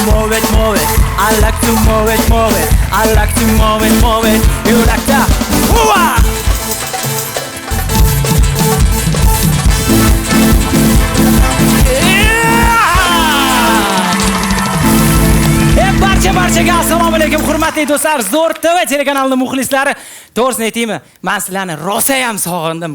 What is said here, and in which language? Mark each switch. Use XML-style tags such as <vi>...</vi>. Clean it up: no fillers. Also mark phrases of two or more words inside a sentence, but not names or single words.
<en>move it, move it. I like to move it, move it. I like to move it, move it. You like that? Hooah!</en> <uz>Barchaga assalomu alaykum hurmatli do'stlar. Zo'r TV telekanalining muxlislari. To'g'risini aytaymi, men sizlarni rosa ham sog'indim.</uz>